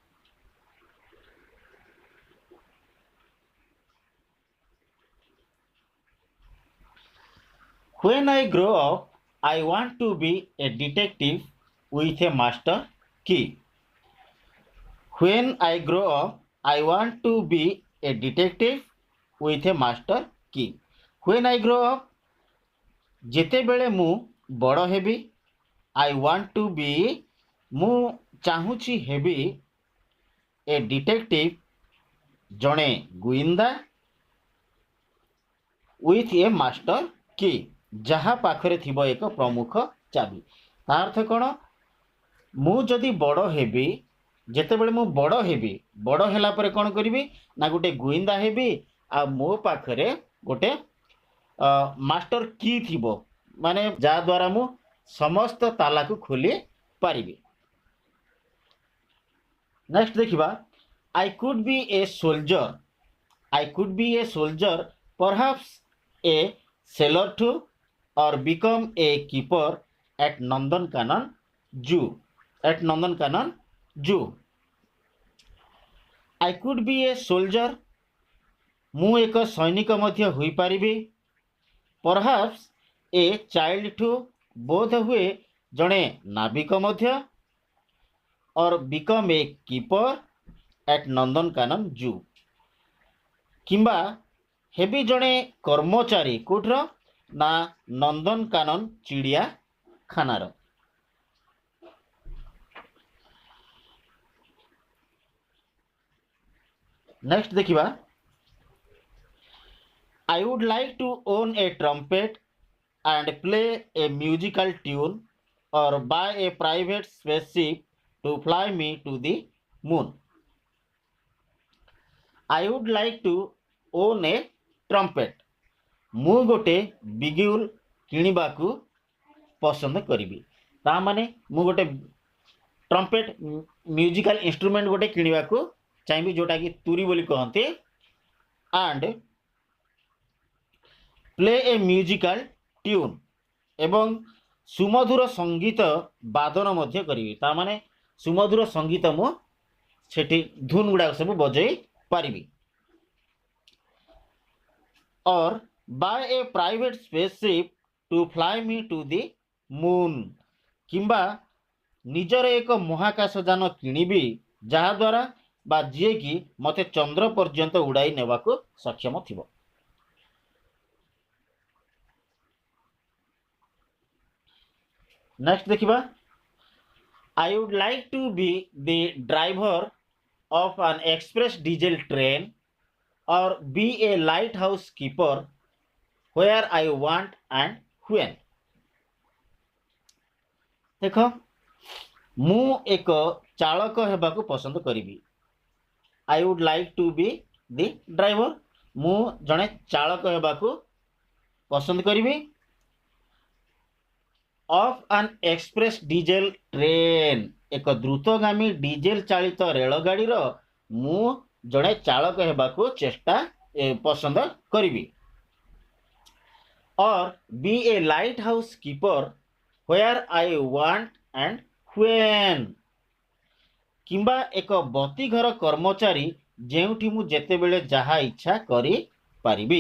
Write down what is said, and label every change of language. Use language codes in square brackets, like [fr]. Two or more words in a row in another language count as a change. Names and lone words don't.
[en] When I grow up, I want to be a detective with a master key. When I grow up, I want to be a detective with a master key. When I grow up, [or] ଯେତେବେଳେ ମୁଁ ବଡ଼ ହେବି, [en] I want to be, [or] ମୁଁ ଚାହୁଁଛି ହେବି [en] a detective, [or] ଜଣେ ଗୁଇନ୍ଦା [en] with a master key, [or] ଯାହା ପାଖରେ ଥିବ ଏକ ପ୍ରମୁଖ ଚାବି। ତା ଅର୍ଥ କ'ଣ? ମୁଁ ଯଦି ବଡ଼ ହେବି, ଯେତେବେଳେ ମୁଁ ବଡ଼ ହେବି, ବଡ଼ ହେଲା ପରେ କ'ଣ କରିବି ନା ଗୋଟେ ଗୁଇନ୍ଦା ହେବି, ଆଉ ମୋ ପାଖରେ ଗୋଟେ [en] master key [or] ଥିବ, ମାନେ ଯାହାଦ୍ୱାରା ମୁଁ ସମସ୍ତ ତାଲାକୁ ଖୋଲି ପାରିବି। ନେକ୍ସଟ ଦେଖିବା, [en] I could be a soldier. I could be a soldier, perhaps a sailor too, or become a keeper at Nandankanan Zoo. At Nandankanan Zoo. I could be a soldier. [or] ମୁଁ ଏକ ସୈନିକ ମଧ୍ୟ ହୋଇପାରିବି। [en] Perhaps a child too, [or] ବୋଧ ହୁଏ ଜଣେ ନାବିକ ମଧ୍ୟ। [en] or become a keeper at Nandankanan Zoo. [or] କିମ୍ବା ହେବି ଜଣେ କର୍ମଚାରୀ କୋଉଠିର ନା ନନ୍ଦନକାନନ ଚିଡ଼ିଆଖାନାର। ନେକ୍ସଟ ଦେଖିବା, [en] I would like to own a trumpet and play a musical tune, or buy a private spaceship to fly me to the moon. I would like to own a trumpet. [or] ମୁଁ ଗୋଟେ ବିଗୁଲ କିଣିବାକୁ ପସନ୍ଦ କରିବି। ତା ମାନେ ମୁଁ ଗୋଟେ [en] trumpet musical instrument [or] ଗୋଟେ କିଣିବାକୁ ଚାହିଁବି, ଯୋଉଟାକି ତୁରୀ ବୋଲି କହନ୍ତି। [en] and play a musical tune, [or] ଏବଂ ସୁମଧୁର ସଙ୍ଗୀତ ବାଦନ ମଧ୍ୟ କରିବି। ତା ମାନେ ସୁମଧୁର ସଙ୍ଗୀତ ମୁଁ ସେଠି ଧୁନ୍ ଗୁଡ଼ାକ ସବୁ ବଜେଇ ପାରିବି। [en] or buy a private spaceship to fly me to the moon, [or] କିମ୍ବା ନିଜର ଏକ ମହାକାଶଯାନ କିଣିବି, ଯାହାଦ୍ୱାରା ବା ଯିଏକି ମୋତେ ଚନ୍ଦ୍ର ପର୍ଯ୍ୟନ୍ତ ଉଡ଼ାଇ ନେବାକୁ ସକ୍ଷମ ଥିବ। ନେକ୍ସଟ ଦେଖିବା, [en] I would like to be the driver of an express diesel train, or be a lighthouse keeper where I want and when. [or] ଦେଖ, ମୁଁ ଏକ ଚାଳକ ହେବାକୁ ପସନ୍ଦ କରିବି। [en] I would like to be the driver, [or] ମୁଁ ଜଣେ ଚାଳକ ହେବାକୁ ପସନ୍ଦ କରିବି। [en] of an express diesel train, [or] ଏକ ଦ୍ରୁତଗାମୀ ଡିଜେଲ ଚାଳିତ ରେଳଗାଡ଼ିର ମୁଁ ଜଣେ ଚାଳକ ହେବାକୁ ପସନ୍ଦ କରିବି। [en] or be a lighthouse keeper where I want and when, [or] କିମ୍ବା ଏକ ବତୀଘର କର୍ମଚାରୀ ଯେଉଁଠି ମୁଁ ଯେତେବେଳେ ଯାହା ଇଚ୍ଛା କରିପାରିବି।